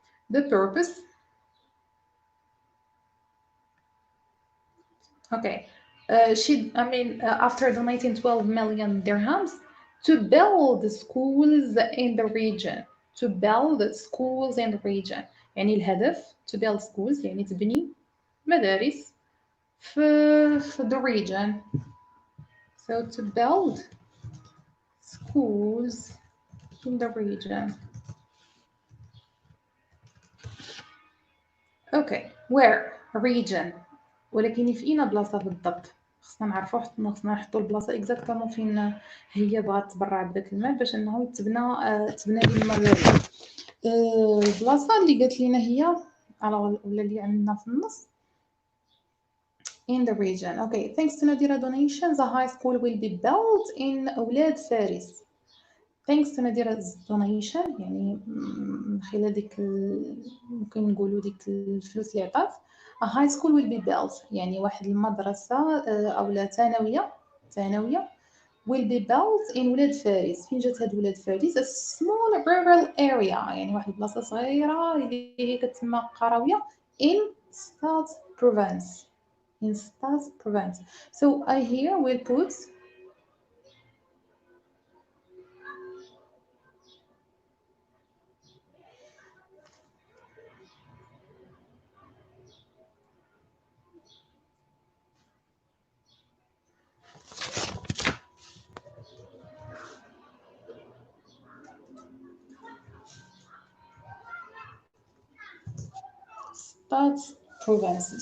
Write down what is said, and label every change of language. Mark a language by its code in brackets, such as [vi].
[en] The purpose, okay, after donating 12 million dirhams to build schools in the region. To build schools in the region. [ar] يعني الهدف [en] to build schools [ar] يعني تبني مدارس في [en] the region. So to build schools in the region. Okay, where? Region. [ar] ولكن في أين بلاصة بالضبط؟ خصنا نعرفو خصنا نحطو البلاصة اكزاكتومون فين هي بغات تبرع بداك المال باش انه تبنى لي المدارس. البلاصة اللي قالت لينا هي ولا اللي عندنا في النص [en] in the region. Okay, thanks to Nadira donations, a high school will be built in أولاد فارس. Thanks to Nadira's donation [ar] يعني من خلال ديك ممكن نقولوا ديك الفلوس اللي عطات [en] a high school will be built [ar] يعني واحد المدرسة أو ثانوية [en] will be built in [ar] ولاد فارس. فين جات هاد ولاد فارس؟ [en] a small rural area [ar] يعني واحد البلاصة صغيرة اللي هي كتسمى قروية [en] in Stad province. In Stad province. So I here will put Stad province.